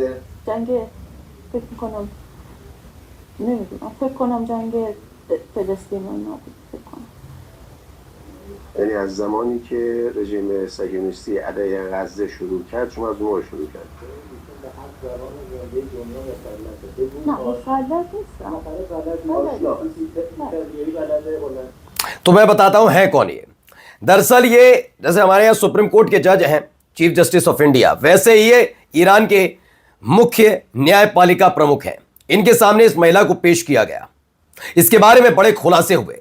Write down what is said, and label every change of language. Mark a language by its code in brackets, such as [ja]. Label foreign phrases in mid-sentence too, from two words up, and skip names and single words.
[fa] جنگ فکر میکنم نمیدونم، فکر کنم جنگ فلسطین و اینا بود، فکر کنم. یعنی از زمانی که رژیم صهیونیستی علیه غزه شروع کرد شما از اون موقع شروع کرد؟ نه مسلط نیستم. [hi] तो मैं बताता हूं है कौन ये। दरअसल ये जैसे हमारे यहाँ [en] Supreme Court [hi] के जज हैं, [en] Chief Justice of India, [hi] वैसे ही ये ईरान के मुख्य न्यायपालिका प्रमुख हैं। इनके सामने इस महिला को पेश किया गया, इसके बारे में बड़े खुलासे हुए।